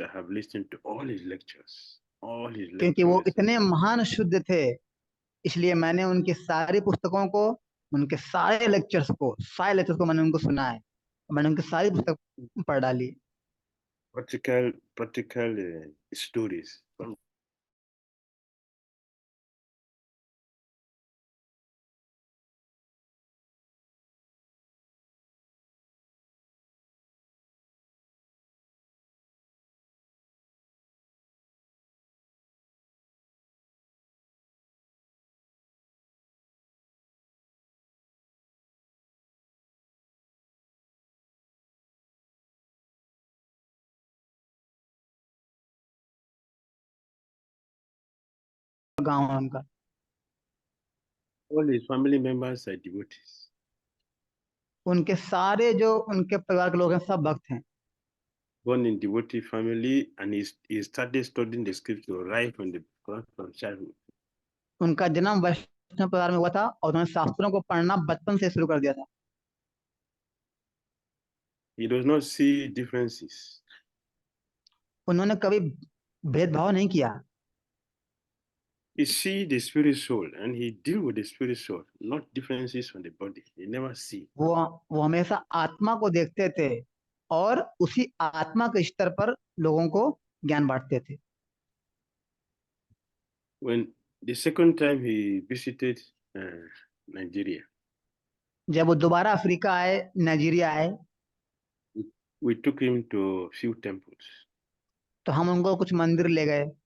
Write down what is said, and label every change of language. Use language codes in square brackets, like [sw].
[en] I have listened to all his lectures. [hi] क्योंकि वो इतने महान शुद्ध थे, इसलिए मैंने उनकी सारी पुस्तकों को, उनके सारे लेक्चर्स को मैंने उनको सुना है। मैंने उनकी सारी पुस्तक पढ़ डाली। [en] Practical stories from [hi] गाँव उनका, [en] all his family members are devotees. [hi] उनके सारे जो उनके परिवार के लोग हैं सब भक्त हैं। [en] Born in devotee family, and he started studying the scripture right from childhood. [hi] उनका जन्म वैष्णव परिवार में हुआ था, और उन्होंने शास्त्रों को पढ़ना बचपन से शुरू कर दिया था। [en] He does not see differences. [hi] उन्होंने कभी भेदभाव नहीं किया। [en] He see the spirit soul, and he deal with the spirit soul, not differences on the body. He never see. [hi] वो हमेशा आत्मा को देखते थे, और उसी आत्मा के स्तर पर लोगों को ज्ञान बांटते थे। [en] When the second time he visited Nigeria, [hi] जब वो दोबारा अफ्रीका आए, नाइजीरिया आए, [en] we took him to few temples. [hi] तो हम उनको कुछ मंदिर ले गए।